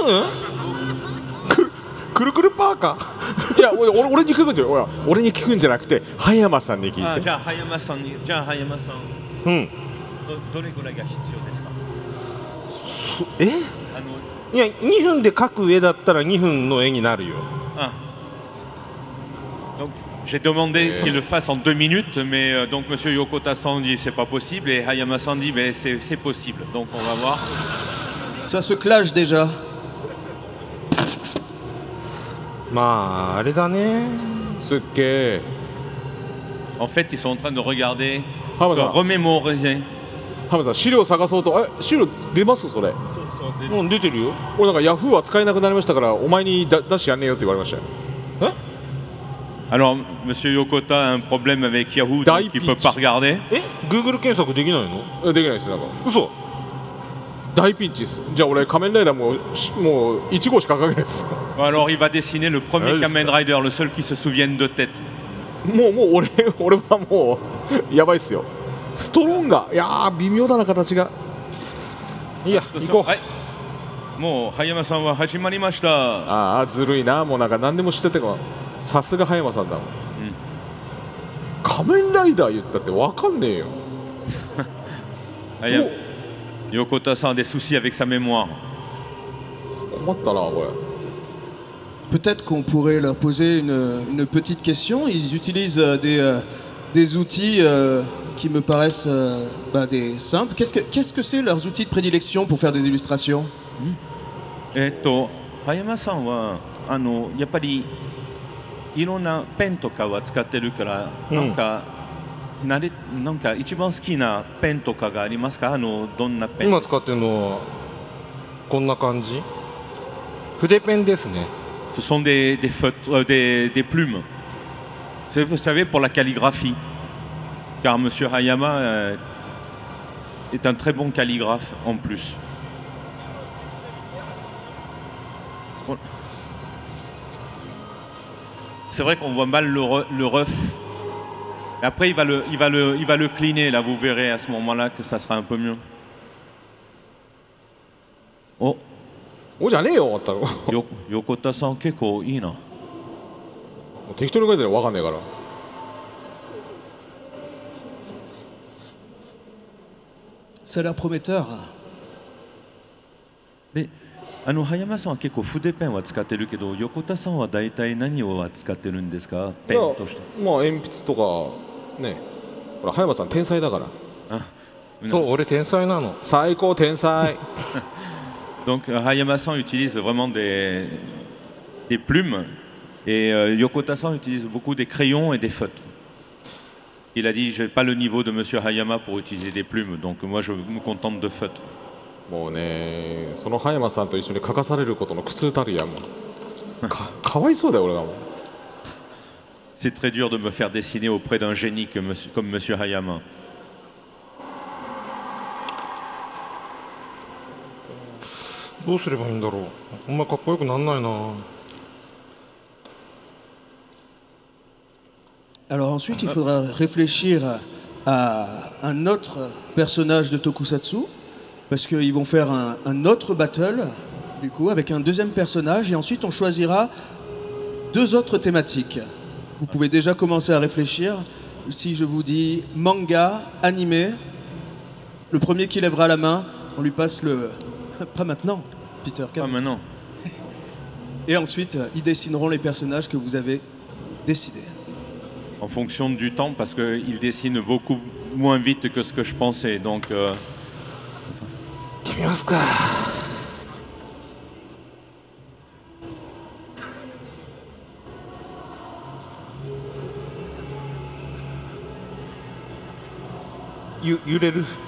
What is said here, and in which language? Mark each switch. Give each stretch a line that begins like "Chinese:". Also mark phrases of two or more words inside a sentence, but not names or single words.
Japanese: 2 分？くるくるパーカー。いや、俺に聞くんじゃない。俺に聞くんじゃなくて葉山さんに聞いて。じゃあ葉山さん。うん。どれぐらいが必要ですか？いや、2分で描く絵だったら2分の絵になるよ。
French: Donc, j'ai demandé qu'il le fasse en 2 minutes, mais donc Monsieur Yokota-san dit c'est pas possible et Hayama-san dit c'est possible. Donc on va voir. Ça se clash déjà.
Japanese: まああれだね。すっげえ。
French: En fait, ils sont en train de regarder,
Japanese: 浜田
French: de
Japanese: さん、
French: remémorer.
Japanese: 浜田さん、資料探そうと、資料出ますそれ。もう出てるよ。俺なんかヤフーは使えなくなりましたから、お前に出してやんねえよって言われましたよ。
French: Alors, Monsieur Yokota a un problème avec Yahoo, donc il ne peut pas regarder.
Japanese: え Google 検索できないの？できないです、なんか。嘘。大ピンチです。じゃあ俺、仮面ライダーもう1号しか書けないです。
French: Alors, il va dessiner le premier Ouais, Kamen Rider, le seul qui se souvienne de tête.
Japanese: もう俺はもうやばいっすよ。ストロンガー、いやー微妙だな形が。いいや、行こう。はい。もう葉山さんは始まりました。ああずるいな、もうなんか何でも知っててか、さすが葉山さんだもん。仮面ライダー言ったってわかんねえよ。
French: Yokota-san a des soucis avec sa mémoire.
Japanese: 困ったなこれ。
French: Peut-être qu'on pourrait leur poser une petite question. Ils utilisent des outils qui me paraissent des simples. Qu'est-ce que c'est leurs outils de prédilection pour faire des illustrations?
Japanese: 葉山さんはやっぱりいろんなペンとかは使ってるから、なんか一番好きなペンとかがありますか？どんなペン？今使ってるのはこんな感じ。筆ペンですね。
French: Ce sont des feutres, des plumes. Vous savez, pour la calligraphie. Car M. Hayama est un très bon calligraphe en plus. C'est vrai qu'on voit mal le ref. Et après, il va le cleaner. Là, vous verrez à ce moment-là que ça sera un peu mieux. Oh.
Japanese: おじゃねえよ、終わったの。横田さん結構いいな。適当に書いてるの分かんねえから。
French: Ça a l'air prometteur.
Japanese: で、葉山さんは結構筆ペンは使ってるけど、横田さんは大体何を使ってるんですか？ペンとして。まあ鉛筆とかね。ほら葉山さん天才だから。そう、俺天才なの。最高天才。
French: Donc Hayama-san utilise vraiment des plumes et Yokota-san utilise beaucoup des crayons et des feutres. Il a dit, je n'ai pas le niveau de Monsieur Hayama pour utiliser des plumes, donc moi je me contente de feutres.
Japanese: もうね、その葉山さんと一緒に書かされることの苦痛たるやもん。かわいそうだよ俺がもう。
French: C'est très dur de me faire dessiner auprès d'un génie comme Monsieur Hayama.
Japanese: どうすればいいんだろう。あんまかっこよくなんないな。
French: Alors ensuite, il faudra réfléchir à un autre personnage de Tokusatsu, parce qu'ils vont faire un autre battle, du coup, avec un deuxième personnage, et ensuite on choisira deux autres thématiques. Vous pouvez déjà commencer à réfléchir. Si je vous dis manga, animé, le premier qui lèvera la main, on lui passe le... Pas maintenant, Peter. Pas maintenant. Et ensuite, ils dessineront les personnages que vous avez décidés. En fonction du temps, parce qu'il dessine beaucoup moins vite que ce que je pensais, donc...
Japanese: 決めますか。揺れる。